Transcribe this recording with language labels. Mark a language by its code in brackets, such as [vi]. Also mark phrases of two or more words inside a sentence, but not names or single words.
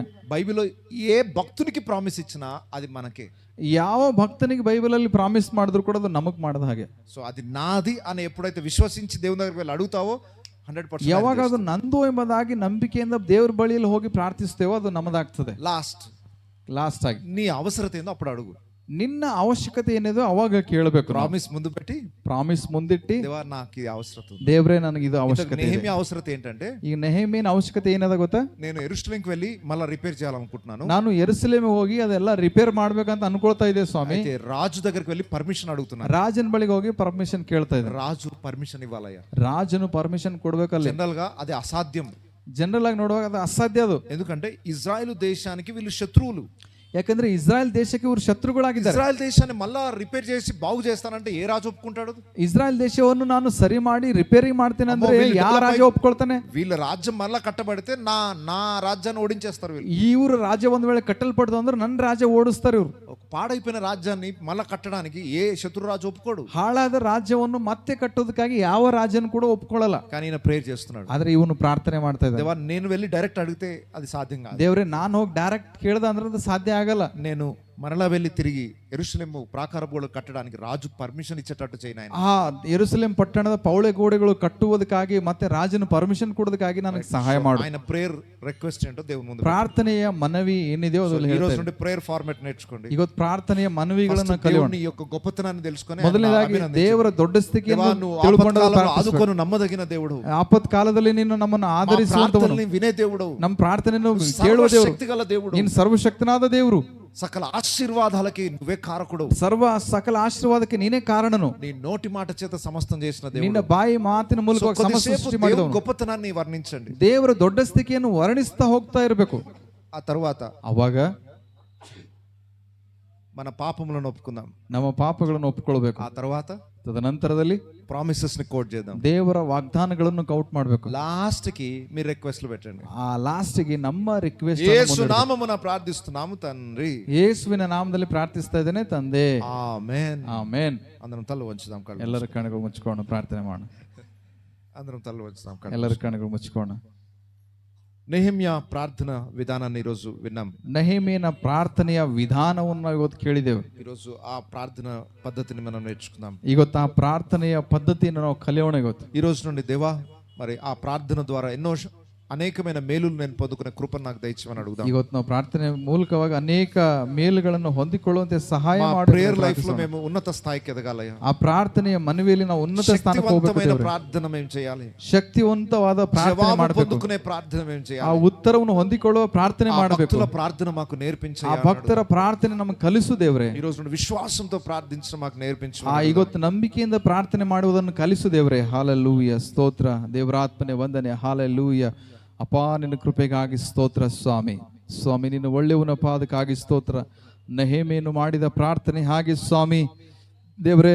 [te] బైబిల్లో ఏ భక్తునికి ప్రామిస్ ఇచ్చినా అది మనకే. [kn] ಯಾವ ಭಕ್ತನಿಗೆ ಬೈಬಲ್ ಅಲ್ಲಿ ಪ್ರಾಮಿಸ್ ಮಾಡಿದ್ರು ಕೂಡ ಅದು ನಮಗ್ ಮಾಡಿದ ಹಾಗೆ. [te] సో అది నాది అని ఎప్పుడైతే విశ్వసించి దేవుని దగ్గరికి వెళ్ళి అడుగుతావో 100%. [kn] ಯಾವಾಗ ಅದು ನಂದು ಎಂಬುದಾಗಿ ನಂಬಿಕೆಯಿಂದ ದೇವ್ರ ಬಳಿಯಲ್ಲಿ ಹೋಗಿ ಪ್ರಾರ್ಥಿಸ್ತೇವೋ ಅದು ನಮ್ಮದಾಗ್ತದೆ. [te] లాస్ట్ [kn] ಆಗಿ [te] నీ అవసరత ఏందో అప్పుడు అడుగు. [kn] ನಿನ್ನ ಅವಶ್ಯಕತೆ ಏನಿದೆ ಅವಾಗ ಕೇಳಬೇಕು. [te] ప్రామిస్ ముందు పెట్టి [kn] ಪ್ರಾಮಿಸ್ ಮುಂದಿಟ್ಟಿ, [te] దేవా నాకు ఇది అవసరం ఉంది. [kn] ದೇವ್ರೇ ನನಗೆ ಇದು ಅವಶ್ಯಕತೆ ಇದೆ. [te] నెహెమ్యా అవసరం ఏంటంటే, [kn] ಈಗ ನೆಹೆಮೀಯನ ಅವಶ್ಯಕತೆ ಏನದ ಗೊತ್ತಾ? [te] నేను యెరూషలేంకి వెళ్ళి మళ్ళా రిపేర్ చేయాలనుకుంటున్నాను. [kn] ನಾನು ಯೆರೂಸಲೇಮಿಗೆ ಹೋಗಿ ಅದೆಲ್ಲ ರಿಪೇರ್ ಮಾಡ್ಬೇಕಂತ ಅನ್ಕೊಳ್ತಾ ಇದೆ ಸ್ವಾಮಿ. [te] అయితే రాజు దగ్గరికి వెళ్ళి పర్మిషన్ అడుగుతున్నాను. [kn] ರಾಜನ ಬಳಿಗೆ ಹೋಗಿ ಪರ್ಮಿಷನ್ ಕೇಳ್ತಾ ಇದ್ದಾರೆ. [te] రాజు పర్మిషన్ ఇవ్వాలయ్యా. [kn] ರಾಜನು ಪರ್ಮಿಷನ್ ಕೊಡ್ಬೇಕಲ್ಲ. [te] జనరల్ గా అది అసాధ్యం. [kn] ಜನರಲ್ ಆಗಿ ನೋಡುವಾಗ ಅದು ಅಸಾಧ್ಯ. ಅದು [te] ఎందుకంటే ఇజ్రాయెల్ దేశానికి వీళ్ళు శత్రువులు. [kn] ಯಾಕಂದ್ರೆ ಇಸ್ರಾಯೇಲ್ ದೇಶಕ್ಕೆ ಇವರು ಶತ್ರುಗಳಾಗಿದ್ದಾರೆ. [te] ఇజ్రాయెల్ దేశాన్ని మళ్ళా రిపేర్ చేసి బాగు చేస్తానంటే ఏ రాజు ఒప్పుకుంటాడు? [kn] ಇಸ್ರಾಯೇಲ್ ದೇಶವನ್ನು ನಾನು ಸರಿ ಮಾಡಿ ರಿಪೇರಿ ಮಾಡ್ತೇನೆ ಅಂದ್ರೆ ಯಾವ ರಾಜ್ಯ ಒಪ್ಕೊಳ್ತಾನೆ? [te] వీళ్ళ రాజ్యం మళ్ళా కట్టబడితే నా రాజ్యాన్ని ఓడించేస్తారు వీళ్ళు. [kn] ಇವರು ರಾಜ್ಯ ಒಂದ್ ವೇಳೆ ಕಟ್ಟಲ್ಪಡ್ದು ಅಂದ್ರೆ ನನ್ನ ರಾಜ್ಯ ಓಡಿಸ್ತಾರೆ ಇವರು. [te] ఒక పాడైపోయిన రాజ్యాన్ని మళ్ళా కట్టడానికి ఏ శత్రు రాజు ఒప్పుకోడు. [kn] ಹಾಳಾದ ರಾಜ್ಯವನ್ನು ಮತ್ತೆ ಕಟ್ಟೋದಕ್ಕಾಗಿ ಯಾವ ರಾಜ್ಯನು ಕೂಡ ಒಪ್ಕೊಳ್ಳಲ್ಲ. [te] కానీ ఈయన ప్రేయర్ చేస్తున్నాడు. [kn] ಆದ್ರೆ ಇವನು ಪ್ರಾರ್ಥನೆ ಮಾಡ್ತಾ ಇದ್ದಾನೆ. [te] దేవా నేను వెళ్ళి డైరెక్ట్ అడిగితే అది సాధ్యం కాదు. [kn] ದೇವ್ರೆ ನಾನು ಹೋಗಿ ಡೈರೆಕ್ಟ್ ಕೇಳ್ದ ಅಂದ್ರೆ ಅದು ಸಾಧ್ಯ ಆಗಲ್ಲ. [te] నేను మరలా వెళ్ళి తిరిగి యెరూషలేము ప్రాకార గోడలు కట్టడానికి రాజు పర్మిషన్ ఇచ్చేటట్టు చేయను ఆయన. [kn] ಆ ಯೆರೂಸಲೇಮ್ ಪಟ್ಟಣದ ಪೌಳೆ ಗೋಡೆಗಳು ಕಟ್ಟುವುದಕ್ಕಾಗಿ ಮತ್ತೆ ರಾಜನ ಪರ್ಮಿಷನ್ ಕೊಡೋದಕ್ಕಾಗಿ ನನಗೆ ಸಹಾಯ ಮಾಡು. [te] ఆయన [en] prayer request [te] ఏంటో దేవుని ముందు [kn] ಪ್ರಾರ್ಥನೆಯ ಮನವಿ ಏನಿದೆಯೋ ಅದನ್ನು [te] ఈ రోజు [kn] ಹೇಳ್ತಾರೆ. [te] నుండి [en] prayer format [te] నేర్చుకోండి. [kn] ಇವತ್ತು ಪ್ರಾರ್ಥನೆಯ ಮನವಿಗಳನ್ನ ಕಲಿಯೋಣ. [te] దేవుని యొక్క గొప్పతనాన్ని తెలుసుకొని [kn] ಮೊದಲನೇದಾಗಿ ದೇವರ ದೊಡ್ಡ ಸ್ಥಿತಿಯನ್ನು [te] నువ్వు [kn] ತಿಳ್ಕೊಂಡು [te] ఆదుకొని నమ్మదగిన దేవుడు, [kn] ಆಪತ್ ಕಾಲದಲ್ಲಿ ನೀನು ನಮ್ಮನ್ನು ಆಧರಿಸುವಂತವನು, [te] వినే దేవుడు, [kn] ನಮ್ಮ ಪ್ರಾರ್ಥನೆಯನ್ನು ಕೇಳುವ ದೇವರು, [te] శక్తిగల దేవుడు, [kn] ನೀನು ಸರ್ವಶಕ್ತನಾದ ದೇವರು, [te] సకల ఆశీర్వాదాలకి నువ్వే కారకుడు, [kn] ಸಕಲ ಆಶೀರ್ವಾದಕ್ಕೆ ನೀನೇ ಕಾರಣನು, [te] నీ నోటి మాట చేత సమస్తం చేసిన దేవుడు, [kn] ನಿನ್ನ ಬಾಯಿ ಮಾತಿನ ಮೂಲಕ ಸಮಸ್ತ ಸೃಷ್ಟಿ ಮಾಡಿದವನು. [te] గొప్పతనాన్ని వర్ణించండి. [kn] ದೇವರ ದೊಡ್ಡ ಸ್ಥಿತಿಯನ್ನು ವರ್ಣಿಸ್ತಾ ಹೋಗ್ತಾ ಇರಬೇಕು. [te] ఆ తర్వాత [kn] ಅವಾಗ [te] మన పాపములను ఒప్పుకుందాం, [kn] ನಮ್ಮ ಪಾಪಗಳನ್ನು ಒಪ್ಪಿಕೊಳ್ಬೇಕು. [te] ఆ తర్వాత [kn] ತದನಂತರದಲ್ಲಿ [te] ప్రామిసెస్ ని కోట్ చేద్దాం, [kn] ದೇವರ ವಾಗ್ದಾನಗಳನ್ನು ಕೌಟ್ ಮಾಡಬೇಕು. [te] లాస్ట్ కి మీరు రిక్వెస్ట్లు పెట్టండి. [kn] ಆ ಲಾಸ್ಟ್ ಗೆ ನಮ್ಮ ರಿಕ್ವೆಸ್ಟ್, [te] యేసు నామమున ప్రార్థిస్తున్నాము తండ్రి, [kn] ಯೇಸುವಿನ ನಾಮದಲ್ಲಿ ಪ್ರಾರ್ಥಿಸ್ತಾ ಇದ್ದೇನೆ ತಂದೆ. [te] ఆమేన్. [kn] ಆಮೆನ್. [te] అందరం తల వంచుదాం, కళ్ళు [kn] ಎಲ್ಲರ ಕಣ್ಣುಗಳು ಮುಚ್ಚಿಕೊಂಡು ಪ್ರಾರ್ಥನೆ ಮಾಡೋಣ. [te] అందరం తల వంచుదాం, [kn] ಎಲ್ಲರ ಕಣ್ಣುಗಳು ಮುಚ್ಚಿಕೊಂಡು. [te] నెహెమ్యా ప్రార్థన విధానాన్ని ఈరోజు విన్నాం. [kn] ನೆಹೆಮೀಯನ ಪ್ರಾರ್ಥನೆಯ ವಿಧಾನವನ್ನು ನಾವು ಇವತ್ತು ಕೇಳಿದೆವು. [te] ఈరోజు ఆ ప్రార్థన పద్ధతిని మనం నేర్చుకుందాం. [kn] ಇವತ್ತು ಆ ಪ್ರಾರ್ಥನೆಯ ಪದ್ಧತಿಯನ್ನು ನಾವು ಕಲಿಯೋಣ. ಇವತ್ತು [te] ఈ రోజు నుండి దేవా మరి ఆ ప్రార్థన ద్వారా ఎన్నో అనేకమైన మేలులు నేను పొందుకునే కృపను నాకు దయచేయమని అడుగుదాం. [kn] ಇವತ್ತು ನಾವು ಪ್ರಾರ್ಥನೆ ಮೂಲಕವಾಗಿ ಅನೇಕ ಮೇಲುಗಳನ್ನು ಹೊಂದಿಕೊಳ್ಳುವಂತೆ ಸಹಾಯ [te] మా [kn] ಮಾಡಿ [en] prayer life [te] లో మేము ఉన్నత స్థాయికి ఎదగాలయ్యా. [kn] ಆ ಪ್ರಾರ್ಥನೆಯ ಮನವಿಯಲ್ಲಿ ನಾವು ಉನ್ನತ ಸ್ಥಾನಕ್ಕೆ ಹೋಗಬೇಕು. [te] శక్తివంతమైన ప్రార్థన మేము చేయాలి. [kn] ಶಕ್ತಿವಂತವಾದ ಪ್ರಾರ್ಥನೆ ಮಾಡಬೇಕು. [te] పొందుకునే ప్రార్థన మేము [kn] ಆ [te] చేయాలి. [kn] ಉತ್ತರವನ್ನು ಹೊಂದಿಕೊಳ್ಳುವ ಪ್ರಾರ್ಥನೆ ಮಾಡಬೇಕು. [te] భక్తుల ప్రార్థన మాకు నేర్పించు. [kn] ಆ ಭಕ್ತರ ಪ್ರಾರ್ಥನೆ ನಮಗೆ ಕಲಿಸು ದೇವರೇ. [te] ఈ రోజు నుండి విశ్వాసంతో ప్రార్థించడం మాకు నేర్పించు. [kn] ಆ ಇವತ್ತು ನಂಬಿಕೆಯಿಂದ ಪ್ರಾರ್ಥನೆ ಮಾಡುವುದನ್ನು ಕಲಿಸು ದೇವರೇ. ಹಾಲೆಲೂಯ, ಸ್ತೋತ್ರ ದೇವರಾತ್ಮನೆ ವಂದನೆ. ಹಾಲೆಲೂಯ. ಅಪ್ಪ ನಿನ್ನ ಕೃಪೆಗಾಗಿ ಸ್ತೋತ್ರ ಸ್ವಾಮಿ. ಸ್ವಾಮಿ ನಿನ್ನ ಒಳ್ಳೆಯವನ ಪಾದಕ್ಕಾಗಿ ಸ್ತೋತ್ರ. ನೆಹೆಮೀಯನು ಮಾಡಿದ ಪ್ರಾರ್ಥನೆ ಹಾಗೆ ಸ್ವಾಮಿ ದೇವರೇ.